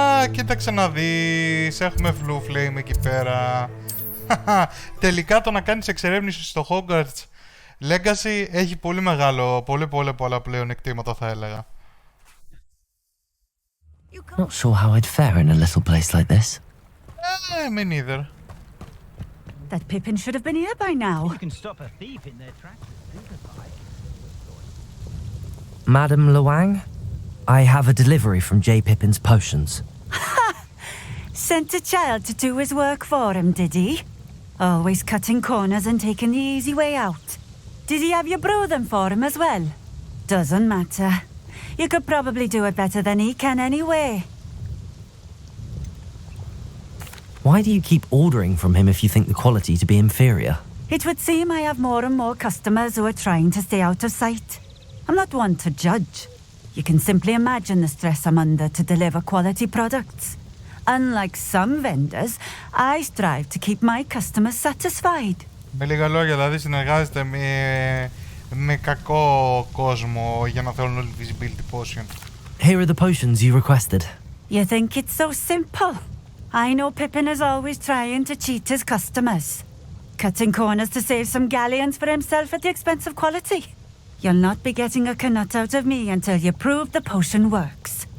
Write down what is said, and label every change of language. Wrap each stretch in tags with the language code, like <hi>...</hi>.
<el>Κοίταξε να δεις, έχουμε blue flame εκεί πέρα. Τελικά το να κάνεις εξερεύνηση στο Hogwarts Legacy έχει πολύ μεγάλο, πολλά πλεονεκτήματα θα έλεγα.</el> <en>Not sure how I'd fare in a little place like this. Me neither. That Pippin should have been here by now. You can stop a thief in their tracks. Madam Lawang, I have a delivery from J. Pippin's potions. Sent a child to do his work for him, did he? Always cutting corners and taking the easy way out. Did he have you brew them for him as well? Doesn't matter. You could probably do it better than he can anyway. Why do you keep ordering from him if you think the quality to be inferior? It would seem I have more and more customers who are trying to stay out of sight. I'm not one to judge. You can simply imagine the stress I'm under to deliver quality products. Unlike some vendors, I strive to keep my customers satisfied.</en> <el>Με λίγα λόγια, δηλαδή συνεργάζεται με κακό κόσμο για να θέλουν όλη visibility potion.</el> <en>Here are the potions you requested. You think it's so simple? I know Pippin is always trying to cheat his customers. Cutting corners to save some galleons for himself at the expense of quality. You'll not be getting a canut out of me until you prove the potion works.</en>